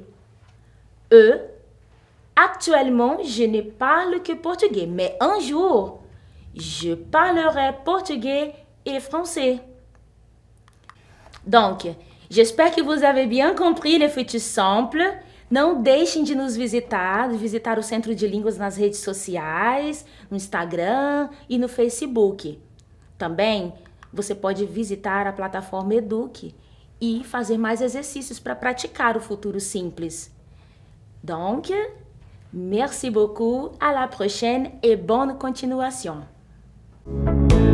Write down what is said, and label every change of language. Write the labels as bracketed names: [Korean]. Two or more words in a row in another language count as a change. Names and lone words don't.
[French] E. Actuellement, je ne parle que portugais, mais un jour, je parlerai portugais et français. Donc, j'espère que vous avez bien compris le futur simple. [Portuguese] Não deixem de nos visitar o Centro de Línguas nas redes sociais, no Instagram e no Facebook. Também, você pode visitar a plataforma Eduque e fazer mais exercícios para praticar o futuro simples. [French] Donc, merci beaucoup, à la prochaine et bonne continuation.